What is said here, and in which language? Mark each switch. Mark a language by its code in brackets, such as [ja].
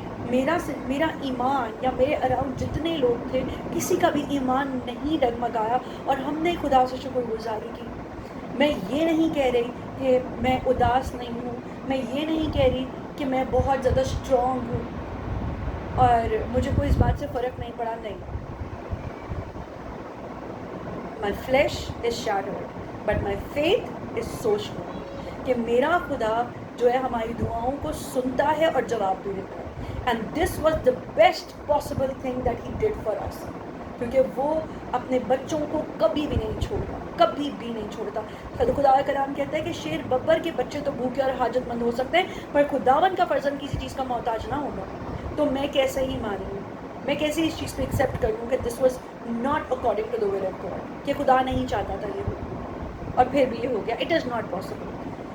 [ur] میرا ایمان, یا میرے اراؤنڈ جتنے لوگ تھے, کسی کا بھی ایمان نہیں ڈگمگایا, اور ہم نے خدا سے شکر گزاری کی. میں یہ نہیں کہہ رہی کہ میں اداس نہیں ہوں, میں یہ نہیں کہہ رہی کہ میں بہت زیادہ اسٹرانگ ہوں اور مجھے کوئی اس بات سے فرق نہیں پڑا, نہیں. [en] My flesh is shattered, but my faith is so strong. [ur] کہ میرا خدا جو ہے ہماری دعاؤں کو سنتا ہے اور جواب بھی دیتا ہے. [en] And this was the best possible thing that he did for us. [ur] کیونکہ وہ اپنے بچوں کو کبھی بھی نہیں چھوڑتا, کبھی بھی نہیں چھوڑتا. خدا کا کلام کہتا ہے کہ شیر ببر کے بچے تو بھوکے اور حاجت مند ہو سکتے ہیں, پر خداوند کا فرزند کسی چیز کا محتاج نہ ہوگا. تو میں کیسے ہی مانوں, میں کیسے اس چیز کو ایکسیپٹ کر لوں کہ [en] this was not according to the will of God, [ur] کہ خدا نہیں چاہتا تھا یہ ہو اور پھر بھی یہ ہو گیا. [en] It is not possible.